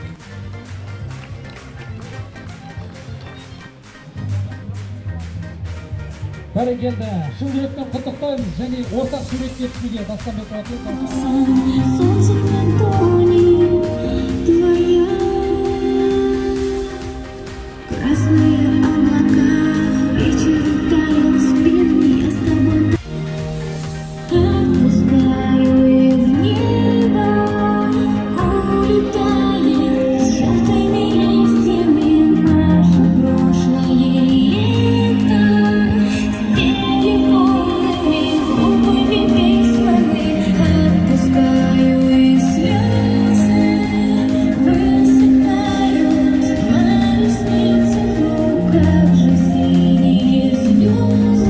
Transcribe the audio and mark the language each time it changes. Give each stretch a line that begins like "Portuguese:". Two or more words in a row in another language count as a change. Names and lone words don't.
Kazakh: Бәрекелді, шын жүректен құттықтаймыз және ортақ суретке түсуге Тастанбек Батыров.
Russian: Солнце в ладони твоя, красные облака, вечер таял в спину, я с тобой отпускаю и в небо улетает с желтыми листьями наше прошлое лето, с телефонными глупыми письмами отпускаю и слезы высыхают на ресницах, ну как же синие звезды.